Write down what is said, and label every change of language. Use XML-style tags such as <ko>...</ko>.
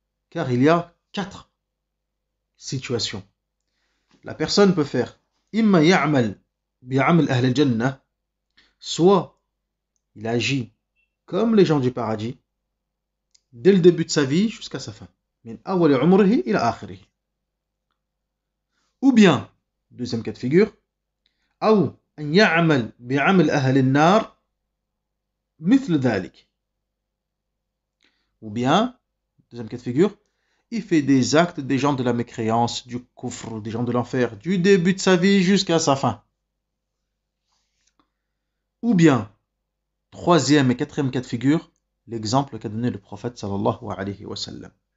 <fr>Car il y a 4 situations. La personne peut faire</fr> <ar>imma ya'mal bi'amal ahl al-jannah,</ar> <fr>soit il agit comme les gens du paradis dès le début de sa vie jusqu'à sa fin.</fr> <ar>Min awwal umrihi ila akhirih.</ar> <fr>Ou bien, deuxième cas de figure,</fr> <ar>أو أن يعمل بعمل أهل النار مثل ذلك.</ar> <fr>Ou bien, deuxième cas de figure, il fait des actes des gens de la mécréance, du kufr, des gens de l'enfer, du début de sa vie jusqu'à sa fin. Ou bien, troisième et quatrième cas de figure, l'exemple qu'a donné le prophète sallallahu alayhi wa sallam.</fr>